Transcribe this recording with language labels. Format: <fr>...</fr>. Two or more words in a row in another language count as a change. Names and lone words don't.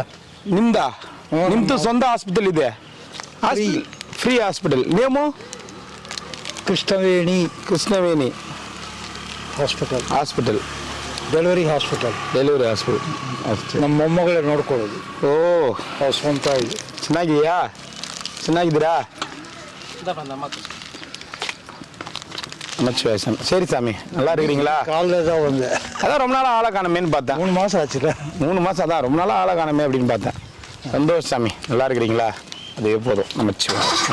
<kn>ನಿಮ್ದು ಸ್ವಂತ ಹಾಸ್ಪಿಟಲ್ ಇದೆ? ಫ್ರೀ ಹಾಸ್ಪಿಟಲ್. ನೇಮು? ಕೃಷ್ಣವೇಣಿ ಹಾಸ್ಪಿಟಲ್. ಡೆಲಿವರಿ ಹಾಸ್ಪಿಟಲ್. ನಮ್ಮ ಮೊಮ್ಮಗಳೇ ನೋಡ್ಕೊಳ್ಳೋದು. ಓ, ಸ್ವಂತ ಇದೆ. ಚೆನ್ನಾಗಿದ್ದೀರಾ?</kn> <ta>சரி சாமி, நல்லா இருக்கிறீங்களா? காலையில் தான் வந்தேன். அதான் ரொம்ப நாளாக ஆளை காணமேன்னு பார்த்தேன். 3 மாதம் ஆச்சுல. 3 மாதம் அதான் ரொம்ப நாளாக ஆளை காணமே அப்படின்னு பார்த்தேன். சந்தோஷம் சாமி, நல்லா இருக்கிறீங்களா? அது எப்போதும் நமச்சிவாய்.</ta>